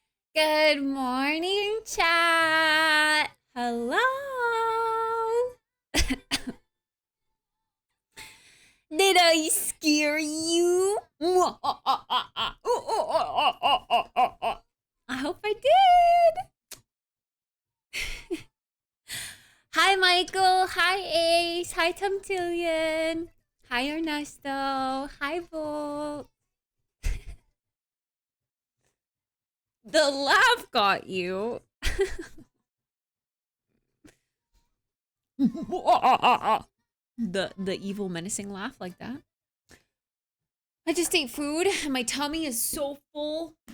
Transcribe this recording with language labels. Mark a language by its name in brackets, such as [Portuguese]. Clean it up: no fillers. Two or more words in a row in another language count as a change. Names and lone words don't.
[English] Good morning, chat. Hello. Did I scare you? I hope I did. Hi, Michael. Hi, Ace. Hi, Tomtillion. Hi, Ernesto. Hi, Volt. The laugh got you. The evil menacing laugh like that. I just ate food and my tummy is so full.